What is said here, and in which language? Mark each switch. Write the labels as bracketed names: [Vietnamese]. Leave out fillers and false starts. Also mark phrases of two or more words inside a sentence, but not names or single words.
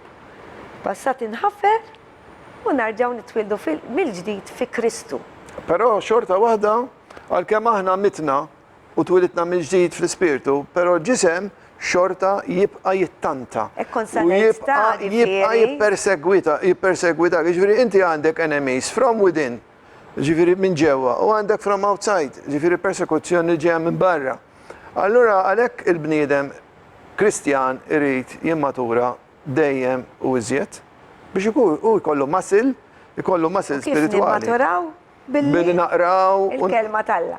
[Maltese] Passat inħafer u narġaw nitwildu mill-ġdid fi Kristu. Però xorta waħda, għalkemm aħna mitna u twilidna mill-ġdid fl-ispirtu, però ġisem xorta jibqa' jittanta. U jibqa' jippersegwita. Ġifieri inti għandek [English] enemies from within, [Maltese] ġifieri minn ġewwa, u għandek [English] from outside, [Maltese] ġifieri persekuzzjoni ġejja minn barra. Allura għalhekk il-bniedem Kristjan irid jimmatura dejjem u iżjed biex jkollu muscle spiritwali. Kif nimmaturaw? Billi naqraw il-Kelma tal-lum.